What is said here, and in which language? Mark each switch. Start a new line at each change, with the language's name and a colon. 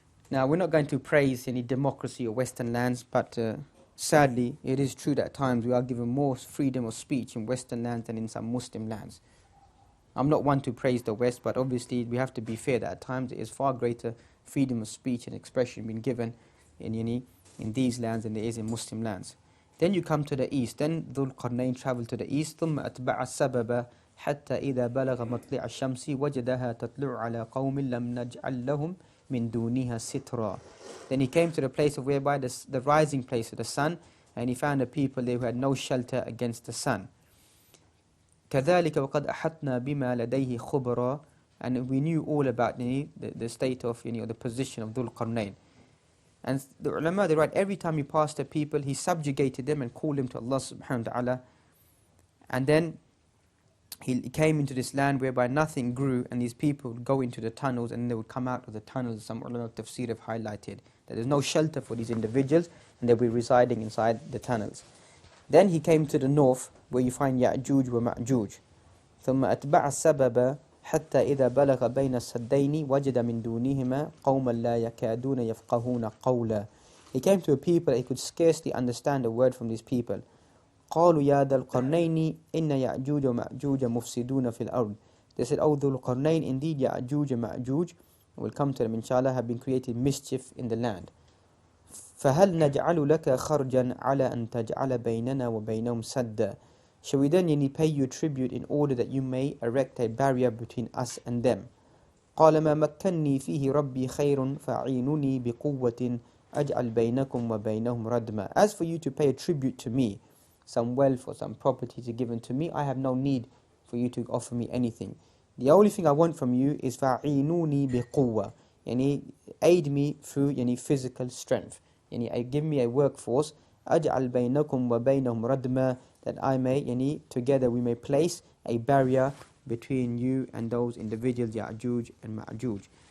English: Now, we're not going to praise any democracy or Western lands, but sadly, it is true that at times we are given more freedom of speech in Western lands than in some Muslim lands. I'm not one to praise the West, but obviously we have to be fair that at times there is far greater freedom of speech and expression being given in these lands than there is in Muslim lands. Then you come to the east. Then Dhul Qarnayn travelled to the east.
Arabic: ثم أتبع السبب حتى إذا بلغ مطلع الشمس وجدها تطلع على قوم لم نجعل لهم من دونها سترا.
English: Then he came to the place of whereby the rising place of the sun, and he found a people there who had no shelter against the sun.
Arabic: كذلك وقد أحطنا بما لديه خبرا.
English: And we knew all about the state of the position of Dhul Qarnayn. And the ulama, they write, every time he passed the people, he subjugated them and called them to Allah subhanahu wa ta'ala. And then he came into this land whereby nothing grew, and these people would go into the tunnels and they would come out of the tunnels. Some ulama of tafsir have highlighted that there's no shelter for these individuals and they'll be residing inside the tunnels. Then he came to the north where you find Ya'juj wa Ma'juj.
Arabic: ثم أتبع السبب حتى إذا بلغ بين السدين وجد من دونهما قوما لا يكادون يفقهون قولا.
English: He came to a people he could scarcely understand a word from these people.
Arabic: قالوا يا ذا القرنين إن يأجوج ومأجوج مفسدون في الأرض.
English: They said, oh ذو القرنين, indeed Ya'juj and Ma'juj, we'll come to them inshallah, have been creating mischief in the land.
Arabic: فهل نجعل لك خرجا على أن تجعل بيننا وبينهم سدا.
English: Shall we then pay you tribute in order that you may erect a barrier between us and them?
Arabic: قال ما مكني فيه ربي خير فأعينوني بقوة أجعل بينكم وبينهم ردما.
English: As for you to pay a tribute to me, some wealth or some property to given to me, I have no need for you to offer me anything. The only thing I want from you is
Arabic: فأعينوني بقوة,
English: aid me through physical strength. Give me a workforce.
Arabic: أجعل بينكم وبينهم ردما,
English: that I may, together we may place a barrier between you and those individuals, Ya'juj and Ma'juj.